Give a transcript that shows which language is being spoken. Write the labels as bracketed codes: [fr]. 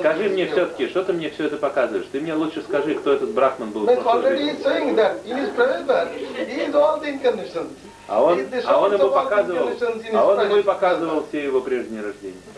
[ru] Скажи мне все-таки, что ты мне все это показываешь? Ты мне лучше скажи, кто этот брахман был? [en] But already he's saying that in his presence, he is all the incarnations. [ru] А он ему показывал все его прежние рождения.